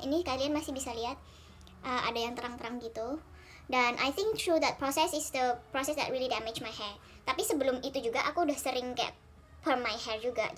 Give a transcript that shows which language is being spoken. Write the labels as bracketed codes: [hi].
[id] Ini kalian masih bisa lihat ada yang terang-terang gitu. [en] Dan I think through that process is the process that really damage my hair. [id] Tapi sebelum itu juga aku udah sering kayak [en] perm my hair [id] juga.